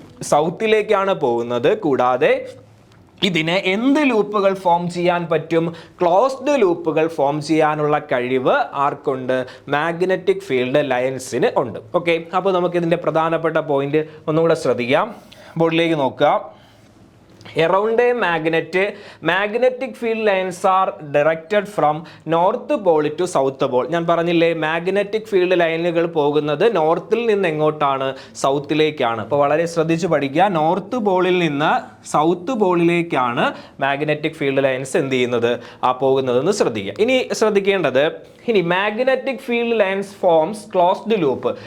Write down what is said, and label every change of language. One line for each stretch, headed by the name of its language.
Malayalam: സൗത്തിലേക്കാണ് പോകുന്നത്. കൂടാതെ ഇതിന് എന്ത് ലൂപ്പുകൾ ഫോം ചെയ്യാൻ പറ്റും? ക്ലോസ്ഡ് ലൂപ്പുകൾ ഫോം ചെയ്യാനുള്ള കഴിവ് ആർക്കുണ്ട്? മാഗ്നറ്റിക് ഫീൽഡ് ലൈൻസിന് ഉണ്ട്. ഓക്കെ, അപ്പോൾ നമുക്ക് ഇതിൻ്റെ പ്രധാനപ്പെട്ട പോയിന്റ് ഒന്നുകൂടെ ശ്രദ്ധിക്കാം. ബോർഡിലേക്ക് നോക്കുക.
English: Around a magnetic field lines are directed from north pole to south pole.
Malayalam: ഞാൻ പറഞ്ഞില്ലേ മാഗ്നറ്റിക് ഫീൽഡ് ലൈനുകൾ പോകുന്നത് നോർത്തിൽ നിന്ന് എങ്ങോട്ടാണ്? സൗത്തിലേക്കാണ്. അപ്പോൾ വളരെ ശ്രദ്ധിച്ച് പഠിക്കുക. നോർത്ത് പോളിൽ നിന്ന് സൗത്ത് പോളിലേക്കാണ് മാഗ്നറ്റിക് ഫീൽഡ് ലൈൻസ് എന്ത് ചെയ്യുന്നത്? പോകുന്നതെന്ന് ശ്രദ്ധിക്കുക. ഇനി ശ്രദ്ധിക്കേണ്ടത്, ഇനി
English: Magnetic field lines forms closed loop.